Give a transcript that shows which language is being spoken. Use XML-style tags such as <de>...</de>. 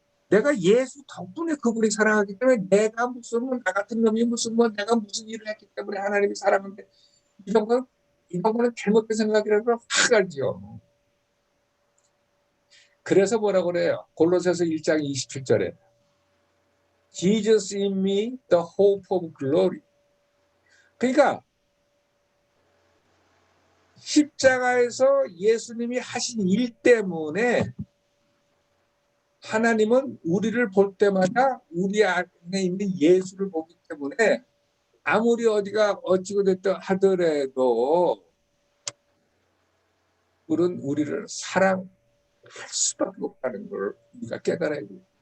<ko>내가 예수 덕분에 그분이 사랑하기 때문에 내가 무슨 나 같은 놈이 무슨 내가 무슨 일을 했기 때문에 하나님이 사랑하는데 이런 거는 잘못된 생각이라고 확 알죠. 그래서 뭐라고 그래요? 골로새서 1장 27절에</ko> <en>Jesus in me, the hope of glory.</en> <ko>그러니까 십자가에서 예수님이 하신 일 때문에 하나님은 우리를 볼 때마다 우리 안에 있는 예수를 보기 때문에 아무리 어디가 어찌고 됐든 하더라도 그런 우리를 사랑할 수밖에 없다는 걸 우리가 깨달아야 돼요.</ko>